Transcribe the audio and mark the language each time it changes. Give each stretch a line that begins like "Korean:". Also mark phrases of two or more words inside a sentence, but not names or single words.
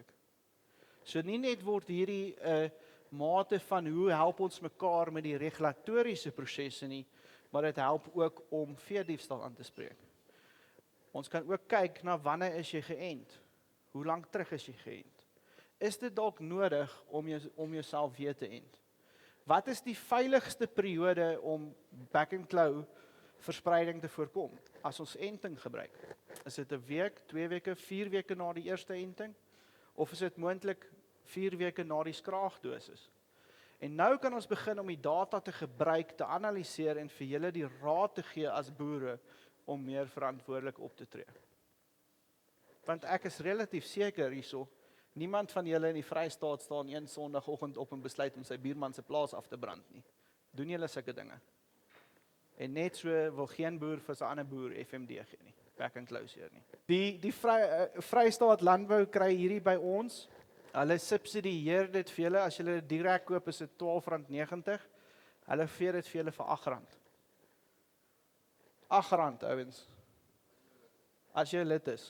Afrikaans: So nie net word hierdie 'n mate van hoe help ons mekaar met die regulatoriese prosesse nie, maar dit help ook om veediefstal aan te spreek. Ons kan ook kyk na wanneer is jy geënt? Hoe lank terug is jy geënt? Is dit dalk nodig om jouself weer te ent? Wat is die veiligste periode om back and claw verspreiding te voorkom as ons enting gebruik? Is dit 'n week, 2 weke, 4 weke na die eerste enting? Of is dit moontlik 4 weke na die skraagdosis? En nou kan ons begin om die data te gebruik, te analiseer en vir julle die raad te gee as boere om meer verantwoordelik op te tree. Want ek is relatief seker hierso, niemand van julle in die Vrystaat staan een Sondagoggend op en besluit om sy buurman se plaas af te brand nie. Doen julle sulke dinge? En net so wil geen boer vir sy ander boer FMD gee nie. Back and close nie. Die Vrystaat Landbou kry hierdie by ons. Hulle subsidieer dit vir julle. As julle dit direk koop is dit R12.90. Hulle gee dit vir julle vir R8. R8 ouens. As jy lid is.